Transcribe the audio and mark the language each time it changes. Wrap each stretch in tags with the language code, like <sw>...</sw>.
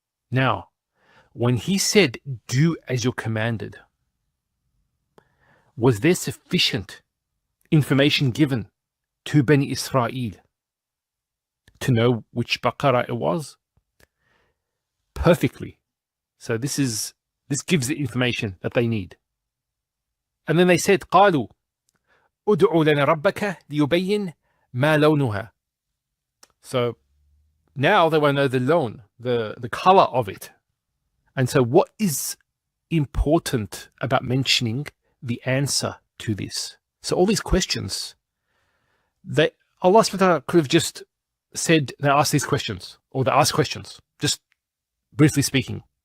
<en>Now, when he said, do as you're commanded, was there sufficient information given to Bani Israel to know which Baqarah it was? Perfectly. So this gives the information that they need. And then they said,</en> <ar>قالوا ادع لنا ربك ليبين ما لونها.</ar> <en>So now they want to know the loan, the color of it. And so what is important about mentioning the answer to this? So all these questions, Allah subhanahu wa ta'ala could have just said they ask these questions, or they ask questions, just briefly speaking.</en>